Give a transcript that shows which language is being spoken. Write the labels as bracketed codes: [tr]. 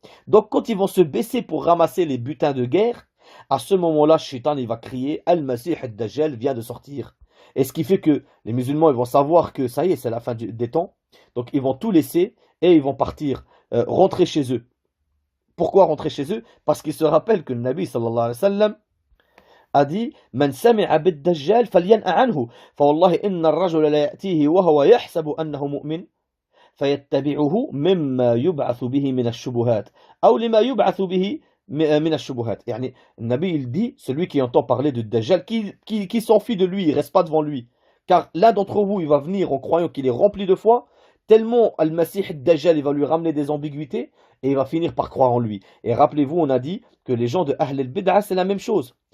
[fr] Donc quand ils vont se baisser pour ramasser les butins de guerre, à ce moment-là, Shaitan il va crier Al-Masih Ad-Dajjal vient de sortir. Et ce qui fait que les musulmans ils vont savoir que ça y est, c'est la fin des temps. Donc ils vont tout laisser et ils vont partir, rentrer chez eux. Pourquoi rentrer chez eux? Parce qu'ils se rappellent que le Nabi sallallahu alayhi wa sallam a dit [ar] من سمع بالدجال فلينأ عنه فوالله إن الرجل لا يأتيه وهو يحسب أنه مؤمن فيتبعه مما يبعث به من الشبهات أو لما يبعث به من الشبهات. يعني النبي [fr] il dit celui qui entend parler de Dajjal qui s'enfuit de lui, il reste pas devant lui. Car l'un d'entre vous il va venir en croyant qu'il est rempli de foi, tellement Al-Masih Dajjal il va lui ramener des ambiguïtés et il va finir par croire en lui. Et rappelez-vous, on a dit que les gens de Ahl al-Bid'ah c'est la même chose.